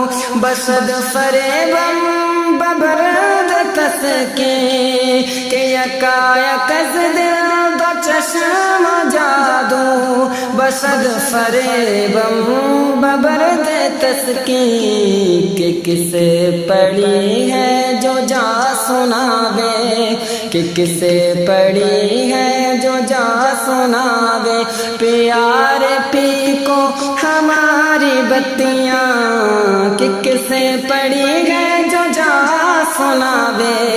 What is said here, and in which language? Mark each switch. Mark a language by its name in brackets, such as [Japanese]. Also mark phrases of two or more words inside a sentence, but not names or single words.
[Persian] بسد فریبم ببرد تسکین، کہ یکایک از دل دو چشم جادو۔ بسد فریبم ببرد تسکین، [Braj] کہ کسے پڑی ہے جو جا سناوے، کہ کسے پڑی ہے جو جا سناوے۔ پیارے پی کو ہماری بتیاں، کہ کسے پڑی ہے جو جا سناوے۔